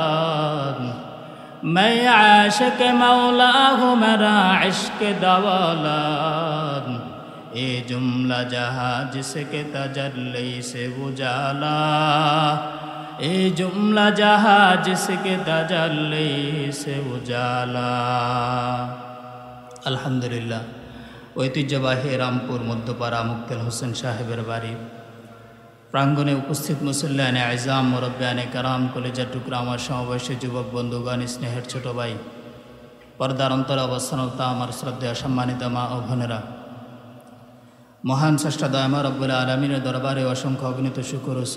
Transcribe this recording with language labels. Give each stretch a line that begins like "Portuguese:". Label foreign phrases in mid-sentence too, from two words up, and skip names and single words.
Urdu: میں عاشق مولا ہوں میرا عشق دوالا یہ جملہ جہاں جس کے تجلی سے اجالا یہ جملہ جہاں جس کے تجلی سے اجالا
Bangla: আলহামদুলিল্লাহ ঐতিহ্যবাহী রামপুর মধ্যপাড়া মুক্তেল হোসেন সাহেবের বাড়ি প্রাঙ্গণে উপস্থিত মুসল্লিয়ানে আইজাম মুরব্বিয়ানে কারাম কলেজের টুকরা আমার সমাবেশী যুবক বন্ধুগণ স্নেহের ছোট ভাই পর্দার অন্তরে অবস্থানত আমার শ্রদ্ধেয় সম্মানিত মা ও বোনেরা মহান স্রষ্টা দয়াময়
Arabic: ربّ العالمين
Bangla: দরবারে অসংখ্য অগণিত শুকর ও